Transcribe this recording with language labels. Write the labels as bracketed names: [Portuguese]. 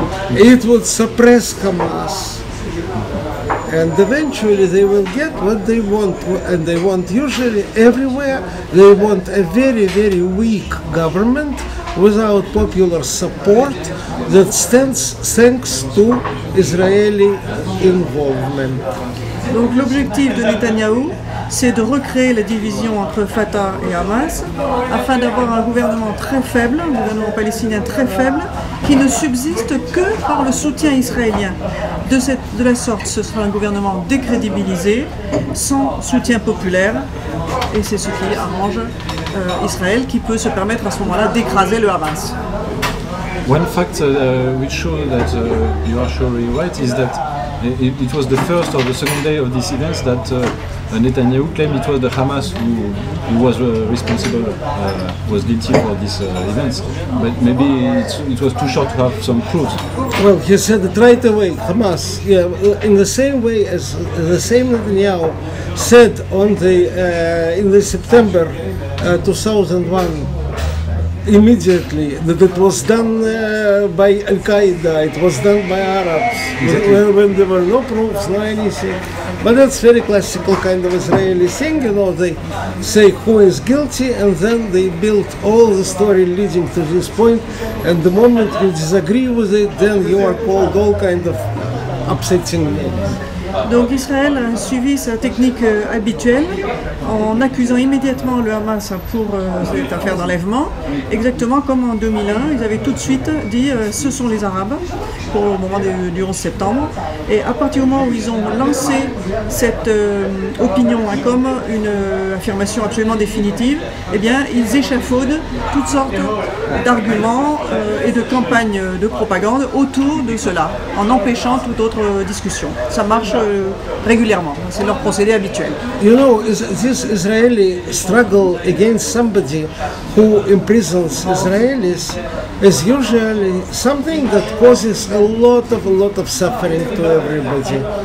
[English] It would suppress Hamas. And eventually they will get what they want, and they want usually everywhere. They want a very weak government without popular support that stands thanks to Israeli involvement. [French] Donc l'objectif de Netanyahou, c'est de recréer la division entre Fatah et Hamas afin d'avoir un gouvernement très faible, un gouvernement palestinien très faible, qui ne subsiste que par le soutien israélien. De la sorte, ce sera un gouvernement décrédibilisé, sans soutien populaire, et c'est ce qui arrange Israël, qui peut se permettre à ce moment-là d'écraser le Hamas. [English] One fact which shows that you are surely right is that it was the first or the second day of these events that Netanyahu claimed it was the Hamas who was responsible, was guilty for these events. But maybe it was too short to have some proofs. Well, he said it right away, Hamas. Yeah, in the same way as the same Netanyahu said on in the September 2001. Immediately that it was done by Al-Qaeda, it was done by Arabs, exactly. when there were no proofs, no anything. But that's very classical kind of Israeli thing, you know, they say who is guilty and then they build all the story leading to this point, and the moment you disagree with it, then you are called all kind of upsetting names. [French] Donc Israël a suivi sa technique habituelle en accusant immédiatement le Hamas pour cette affaire d'enlèvement, exactement comme en 2001, ils avaient tout de suite dit ce sont les Arabes au moment du 11 septembre, et à partir du moment où ils ont lancé cette opinion comme une affirmation absolument définitive, eh bien ils échafaudent toutes sortes d'arguments et de campagnes de propagande autour de cela, en empêchant toute autre discussion. Ça marche régulièrement, c'est leur procédé habituel. [English] You know, this Israeli struggle against somebody who imprisons Israelis is usually something that causes a lot of suffering to everybody.